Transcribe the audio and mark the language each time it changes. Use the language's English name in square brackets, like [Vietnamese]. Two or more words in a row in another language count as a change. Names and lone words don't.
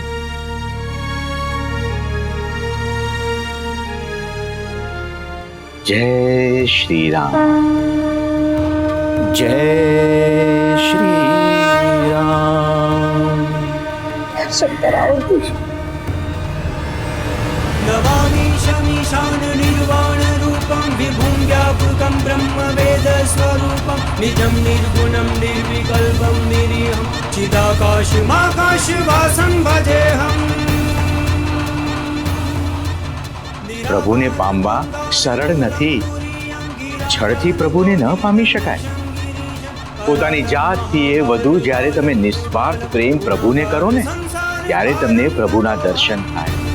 [Gujarati] જય શ્રી રામ, જય શ્રી રામ. દર્શન કરાવો. [Sanskrit] नमामि शमीशान निर्वाण रूपं विभुं व्यापकं ब्रह्म वेद स्वरूपं निजं निर्गुणं निर्विकल्पं निरीहं चिदाकाशमाकाशवासं भजेऽहम्. [Gujarati] પ્રભુને પામવા સરળ નથી. છળથી પ્રભુને ન પામી શકાય. પોતાની જાતથી એ વધુ જ્યારે તમે નિસ્વાર્થ પ્રેમ પ્રભુને કરો ને, ત્યારે તમને પ્રભુના દર્શન થાય.